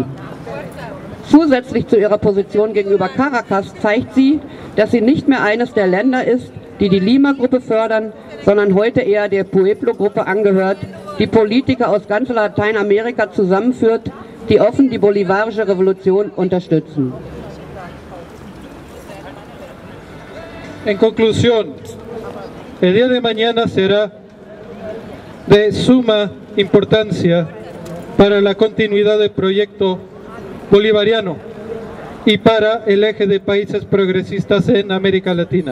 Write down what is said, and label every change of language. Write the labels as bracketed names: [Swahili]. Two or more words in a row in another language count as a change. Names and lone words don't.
[German] Zusätzlich zu ihrer Position gegenüber Caracas zeigt sie, dass sie nicht mehr eines der Länder ist, die die Lima-Gruppe fördern, sondern heute eher der Pueblo-Gruppe angehört, die Politiker aus ganz Lateinamerika zusammenführt, die offen die bolivarische Revolution unterstützen. [Spanish] En conclusión, el día de mañana será de suma importancia para la continuidad del proyecto bolivariano y para el eje de países progresistas en América Latina.